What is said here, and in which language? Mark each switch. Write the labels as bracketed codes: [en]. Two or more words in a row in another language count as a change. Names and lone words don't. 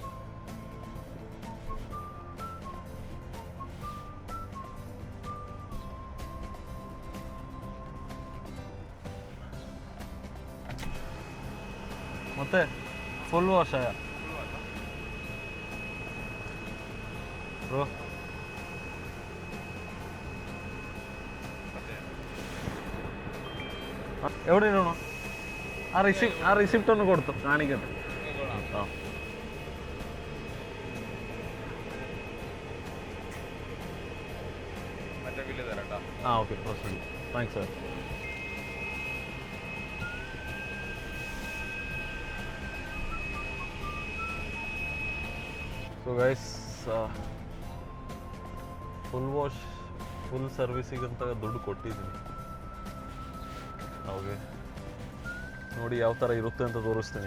[kn] ಮತ್ತೆ [en] full wash [kn] ಆಯ ಬ್ರೋ. [ml] എവിടെയാണോ ആ റിസിപ്റ്റ് ഒന്ന് കൊടുത്തു കാണിക്കട്ടെ. [en] ആ okay, thanks sir. so guys, full wash full [kn] ಸರ್ವಿಸಿಗಂತ ದುಡ್ಡು ಕೊಟ್ಟಿದ್ದೀನಿ. ಓಕೆ, ನೋಡಿ ಯಾವ ಥರ ಇರುತ್ತೆ ಅಂತ ತೋರಿಸ್ತೀನಿ.